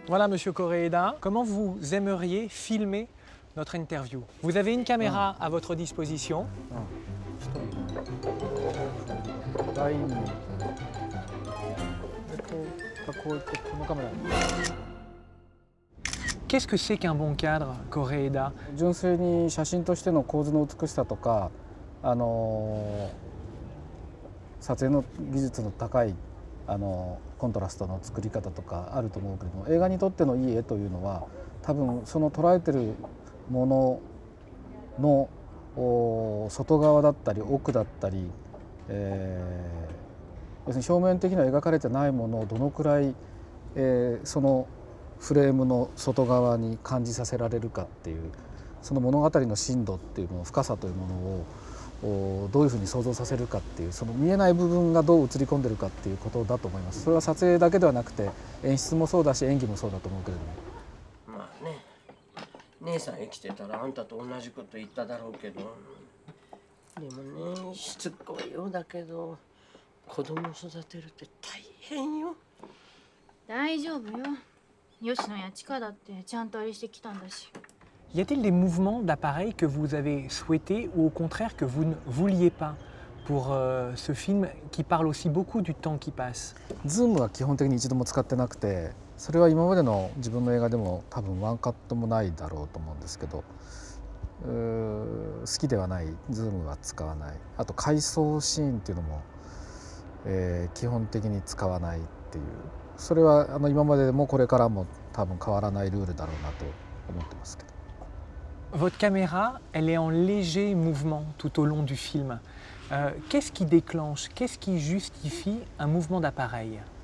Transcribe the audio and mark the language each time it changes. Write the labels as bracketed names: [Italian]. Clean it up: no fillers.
[French] Voilà, monsieur Koreeda, comment vous aimeriez filmer notre interview? Vous avez une caméra à votre disposition. Qu'est-ce que c'est qu'un bon cadre, Koreeda? [Japanese] 純粋に写真としての構図の美しさとか、撮影の技術の高いコントラストの作り方とかあると思うけれども、映画にとってのいい絵というのは多分その捉えてるものの外側だったり奥だったり、要するに表面的には描かれてないものをどのくらい、そのフレームの外側に感じさせられるかっていう、その物語の深度っていうもの、深さというものをどういうふうに想像させるかっていう、その見えない部分がどう映り込んでるかっていうことだと思います。それは撮影だけではなくて演出もそうだし演技もそうだと思うけれども。まあね、姉さん生きてたらあんたと同じこと言っただろうけど、でもね、しつこいようだけど子供育てるって大変よ。大丈夫よ。吉野や千佳だってちゃんとあれしてきたんだし。 [French] Y a-t-il des mouvements d'appareil que vous avez souhaités ou au contraire que vous ne vouliez pas pour ce film qui parle aussi beaucoup du temps qui passe? [Japanese] ズームは基本的に一度も使ってなくて、それは今までの自分の映画でも多分ワンカットもないだろうと思うんですけど、好きではないズームは使わない。あと回想シーンっていうのも、基本的に使わないっていう、それは今まででもこれからも多分変わらないルールだろうなと思ってますけど。 [French] Votre caméra, elle est en léger mouvement tout au long du film. Qu'est-ce qui déclenche, qu'est-ce qui justifie un mouvement d'appareil?